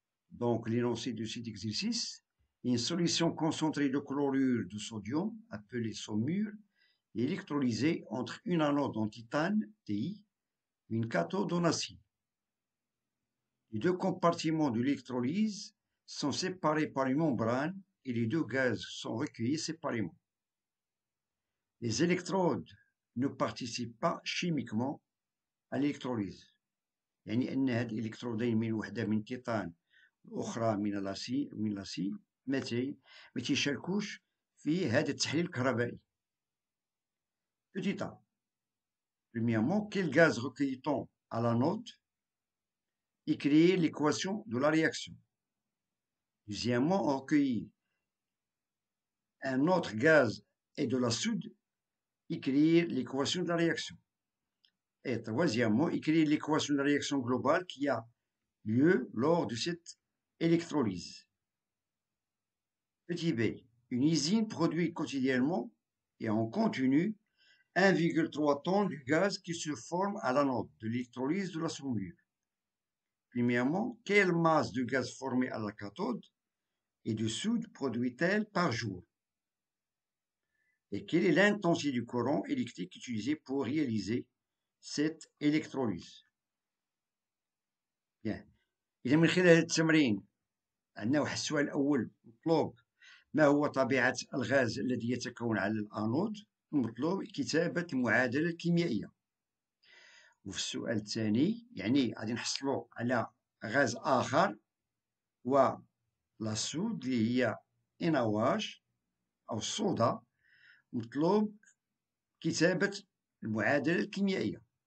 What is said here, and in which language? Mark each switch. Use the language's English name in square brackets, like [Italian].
[French] Donc, l'énoncé de cet exercice, une solution concentrée de chlorure de sodium, appelée saumure, est électrolysée entre une anode en titane, Ti, et une cathode en acier. Les deux compartiments de l'électrolyse sont séparés par une membrane et les deux gaz sont recueillis séparément. Les électrodes ne participent pas chimiquement à l'électrolyse. [Arabic] يعني أن هاد الإلكترودين من وحدة من التيتان والأخرى من الأسي ما تيشاركوش في هذا التحليل الكهربائي. [French] Petit a. Premièrement, quel gaz recueille-t-on à l'anode et créer l'équation de la réaction. Deuxièmement, on recueille un autre gaz et de la soude et créer l'équation de la réaction. Et troisièmement, écrire l'équation de la réaction globale qui a lieu lors de cette électrolyse. Petit b, une usine produit quotidiennement et en continu 1,3 tonnes du gaz qui se forme à l'anode de l'électrolyse de la saumure. Premièrement, quelle masse de gaz formée à la cathode et de soude produit-elle par jour? Et quelle est l'intensité du courant électrique utilisé pour réaliser cette électrolyse? Bien. [Arabic] إذا من خلال هذا التمرين عندنا واحد السؤال الأول مطلوب ما هو طبيعة الغاز الذي يتكون على الأنود؟ المطلوب كتابة المعادلة الكيميائية. وفي السؤال الثاني يعني غادي نحصلوا على غاز آخر هو لاسود اللي هي NaOH أو الصودا، مطلوب كتابة المعادلة الكيميائية.